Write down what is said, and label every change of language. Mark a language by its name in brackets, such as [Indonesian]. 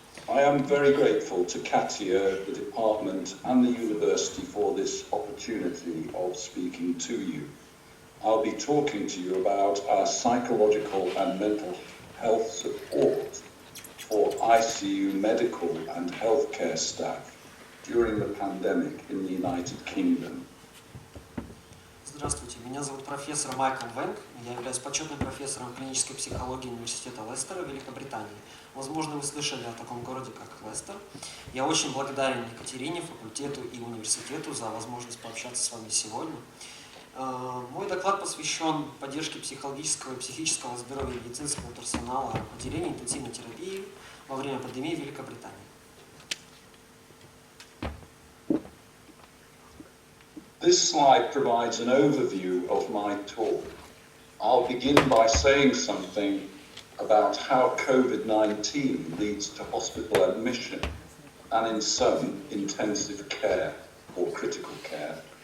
[English] I am very grateful to Katia, the department and the university for this opportunity of speaking to you. I'll be talking to you about our psychological and mental health support for ICU medical and healthcare staff during the pandemic in the United Kingdom. [Russian] Здравствуйте, меня зовут профессор Майкл Вэнг, я являюсь почетным профессором клинической психологии университета Лестера, Великобритании. Возможно, вы слышали о таком городе, как Лестер. Я очень благодарен Екатерине, факультету и университету за возможность пообщаться с вами сегодня. Мой доклад посвящен поддержке психологического и психического здоровья медицинского персонала отделения интенсивной терапии во время пандемии в Великобритании. [English] This slide provides an overview of my talk. I'll begin by saying something about how COVID-19 leads to hospital admission and in some intensive care or critical care.